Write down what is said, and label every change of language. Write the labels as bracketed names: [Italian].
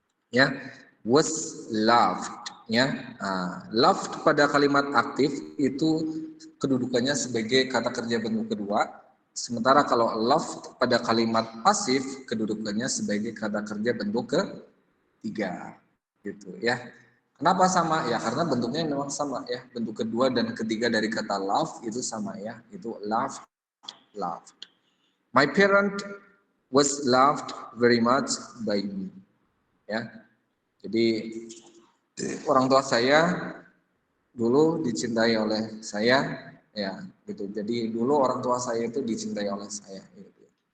[Indonesian] Ya, was loved. Ya, loved pada kalimat aktif itu kedudukannya sebagai kata kerja bentuk kedua. Sementara kalau loved pada kalimat pasif kedudukannya sebagai kata kerja bentuk ketiga. Gitu ya. Kenapa sama? Ya karena bentuknya memang sama ya. Bentuk kedua dan ketiga dari kata love itu sama ya. Itu loved, loved. [English] My parent was loved very much by me. [Indonesian] Ya. Jadi orang tua saya dulu dicintai oleh saya ya gitu. Jadi dulu orang tua saya itu dicintai oleh saya gitu.